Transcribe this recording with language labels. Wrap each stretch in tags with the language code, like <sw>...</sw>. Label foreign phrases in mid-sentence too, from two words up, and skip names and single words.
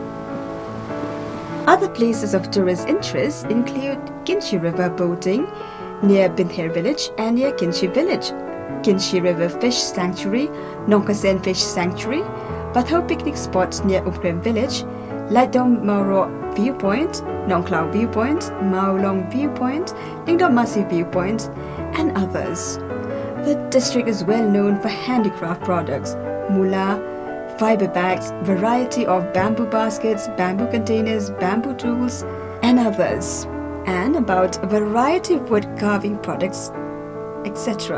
<en>Other places of tourist interest include Kynshi River boating near Binther village and near Kynshi village, Kynshi River Fish Sanctuary, Nongkasen Fish Sanctuary, Batho picnic spots near Umkrem village, Lyngdoh Mauro Viewpoint, Nongklao Viewpoint, Maolong Viewpoint, Lyngdoh Masi Viewpoint, and others. The district is well known for handicraft products, mula, fiber bags, variety of bamboo baskets, bamboo containers, bamboo tools, and others, and about a variety of wood carving products, etc.</en>